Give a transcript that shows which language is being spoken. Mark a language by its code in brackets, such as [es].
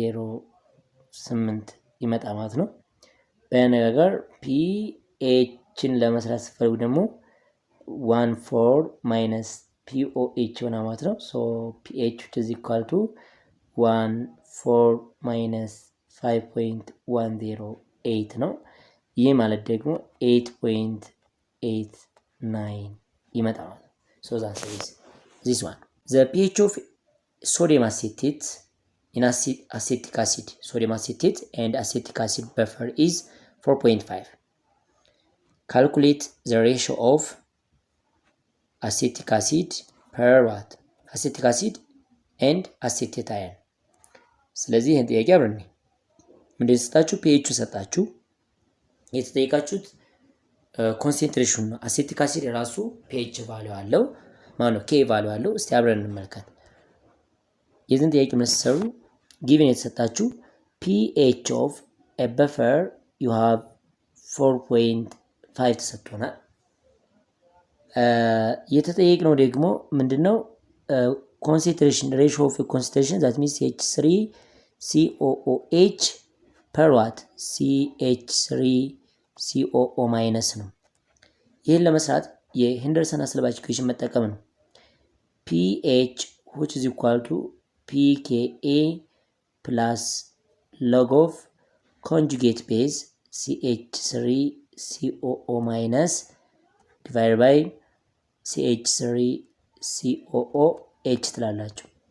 [am] 5.108 ይመጣ ማለት ነው። በነገር PHን ለመስራት ስትፈልጉ ደግሞ 14 minus POH ይሆናል ማለት ነው። [en] so PH is equal to 14 minus 5.108 [am] ነው። ይህ ማለት ደግሞ 8.89 ይመጣል ማለት ነው። [en] so that's this one. The pH of sodium acetate in acetic acid, sodium acetate and acetic acid buffer is 4.5. Calculate the ratio of acetic acid per what? Acetic acid and acetate ion. [am] ስለዚህ ይሄን ጥያቄ አብረን እንደዚህ ሰጣችሁ pH ሰጣችሁ የተጠየቃችሁት ኮንሰንትሬሽን ነው። አሴቲክ አሲድ ራሱ pH ቫልዩ አለው ማለት ነው፣ K ቫልዩ አለው። እስቲ አብረን እንመልከት። የዚህን ጥያቄ መስሰሩ given የተሰጣችሁ [en] pH of a buffer you have 4.5 [am] ተሰጥቶናል። የተጠየቅነው ደግሞ ምንድነው? [en] concentration ratio of a concentration that means CH3COOH per what? [am] CH3COO minus ነው። ይህን ለመስራት የሄንደርሰን አስለባች ኢኩዌሽን መጠቀም ነው። [en] pH which is equal to pKa plus log of conjugate base CH3COO minus divided by CH3COOH [am] ትላላችሁ።